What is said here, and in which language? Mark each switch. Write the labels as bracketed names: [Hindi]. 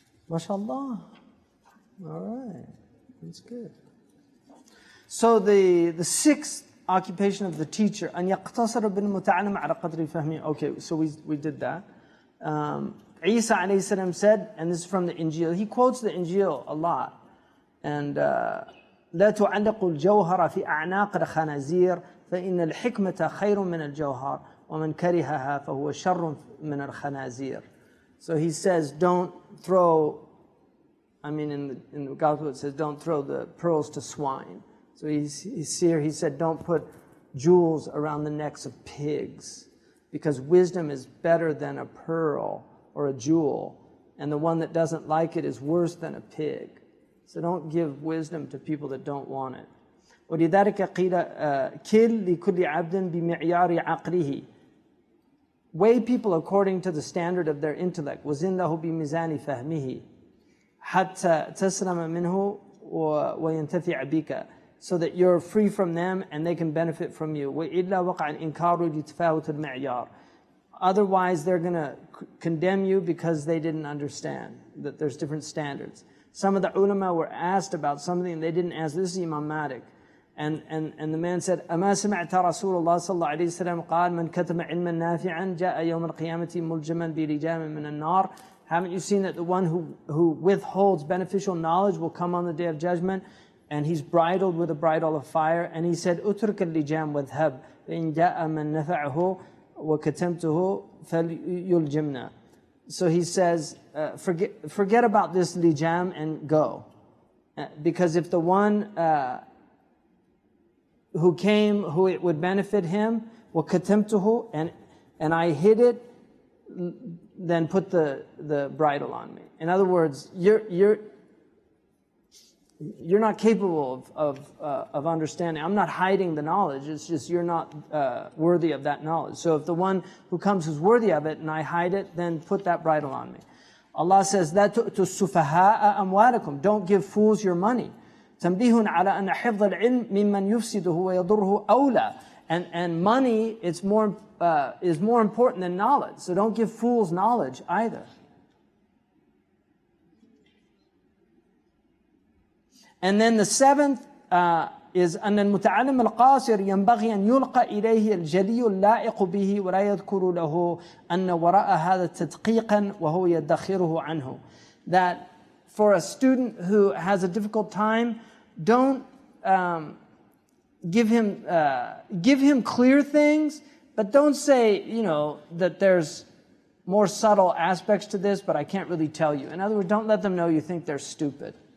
[English] MashaAllah. All right. That's good. So the sixth occupation of the teacher, [Arabic] أن يقتصر بالمتعلم على قدر فهمه. [English] Okay, so we did that. Isa alayhi salam said, and this is from the Injil, he quotes the Injil a lot. [Arabic] And لا تعلق الجوهر في أعناق الخنازير فإن الحكمة خير من الجوهر ومن كرهها فهو شر من الخنازير. [English] So he says, don't throw, in the Gospel it says, don't throw the pearls to swine. So he said, don't put jewels around the necks of pigs, because wisdom is better than a pearl or a jewel, and the one that doesn't like it is worse than a pig. So don't give wisdom to people that don't want it. [Arabic] وَلِذَلِكَ قِيلَ كِلْ لِكُلِّ عَبْدٍ بِمِعْيَارِ عَقْلِهِ. [English] Weigh people according to the standard of their intellect. [Arabic] وَزِنْ لَهُ بِمِزَانِ فَهْمِهِ حَتَّى تَسْلَمَ مِنْهُ وَيَنْتَفِعَ بِكَ. [English] So that you're free from them and they can benefit from you. [Arabic] وَإِلَّا وَقَعَ الْإِنْكَارُ لِتَفَاوُتِ الْمِعْيَارِ. [English] Otherwise, they're going to condemn you because they didn't understand that there's different standards. Some of the ulama were asked about something and they didn't ask. This is Imam Malik. And the man said, [Arabic] أَمَا سَمِعْتَ رَسُولَ اللَّهِ صلى الله عليه وسلم قال من كتم علما نافعا جاء يوم القيامة ملجما بلجام من النار. [English] Haven't you seen that the one who withholds beneficial knowledge will come on the day of judgment and he's bridled with a bridle of fire? And he said, [Arabic] أُتْرُكَ اللِّجَامَ وَاذْهَبْ فَإِنْ جَاءَ مَنْ نَفَعَهُ وَكَتَمْتُهُ فَلْيُلْجِمْنَا. [English] So he says, forget about this lijam and go. Because if the one who it would benefit him, وَكَتَمْتُهُ, and I hid it, then put the bridle on me. In other words, you're not capable of understanding. I'm not hiding the knowledge. It's just you're not worthy of that knowledge. So if the one who comes is worthy of it and I hide it, then put that bridle on me. Allah says, [Arabic] لا تؤتوا السفهاء أموالكم. [English] Don't give fools your money. [Arabic] تنبيه على أن حفظ العلم ممن يفسده ويضره أولى. [English] And money is more important than knowledge. So don't give fools knowledge either. And then the seventh is [Arabic] أن المتعلم القاصر ينبغي أن يلقى إليه الجلي اللائق به ولا يذكر له أن وراء هذا تدقيقا وهو يدخره عنه. [English] That for a student who has a difficult time, don't give him clear things, but don't say, that there's more subtle aspects to this, but I can't really tell you. In other words, don't let them know you think they're stupid.